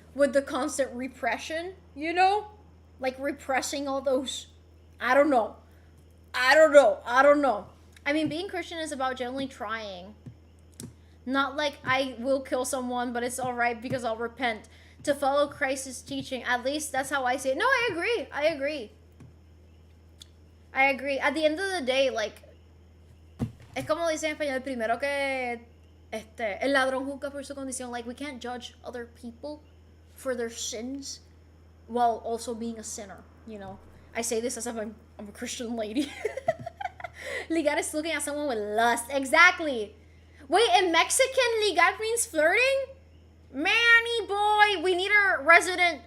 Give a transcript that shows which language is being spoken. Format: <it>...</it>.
<en>with the constant repression, you know? Like repressing all those. I don't know. I mean, being Christian is about generally trying. Not like I will kill someone, but it's alright because I'll repent. To follow Christ's teaching. At least that's how I see it. No, I agree. At the end of the day, like,</en> <es>es como dice en español, primero que el ladrón juzga por su condición.</es> <en>Like, we can't judge other people for their sins while also being a sinner, you know? I say this as if I'm a Christian lady. Ligar is looking at someone with lust. Exactly. Wait, in Mexican, ligar means flirting? Manny boy, we need a resident.</en>